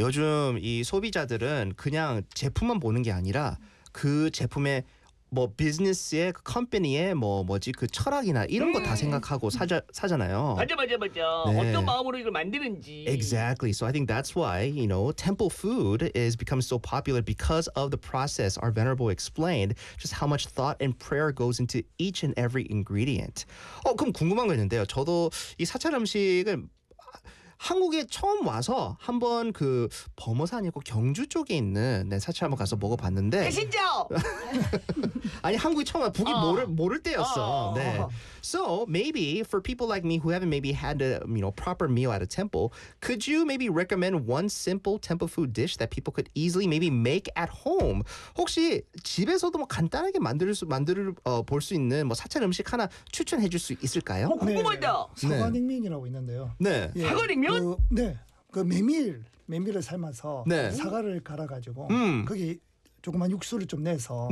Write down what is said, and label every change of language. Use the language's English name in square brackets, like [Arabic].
[Korean] 요즘 이 소비자들은 그냥 제품만 보는 게 아니라 그 제품의 뭐 비즈니스의 컴퍼니의 뭐 뭐지 그 철학이나 이런 거 다 생각하고 사잖아요. 맞아. 네. 어떤 마음으로 이걸 만드는지. [English] Exactly. So I think that's why, you know, temple food is become so popular because of the process our venerable explained just how much thought and prayer goes into each and every ingredient. [Korean] 어 그럼 궁금한 거 있는데요. 저도 이 사찰 음식은 한국에 처음 와서 한번 그 범어산 있고 경주 쪽에 있는 네, 사찰 한번 가서 먹어봤는데 계신죠? 아니 한국에 처음 와 북이 모를 때였어. 네. [English] So maybe for people like me who haven't maybe had a you know proper meal at a temple, could you maybe recommend one simple temple food dish that people could easily maybe make at home? [Korean] 혹시 집에서도 뭐 간단하게 볼 수 있는 뭐 사찰 음식 하나 추천해 줄 수 있을까요? 어, 궁금하다. 네. 사과냉면이라고 있는데요. 네. 예. 사과냉면? 그 메밀을 삶아서 네. 사과를 갈아가지고 거기 조그만 육수를 좀 내서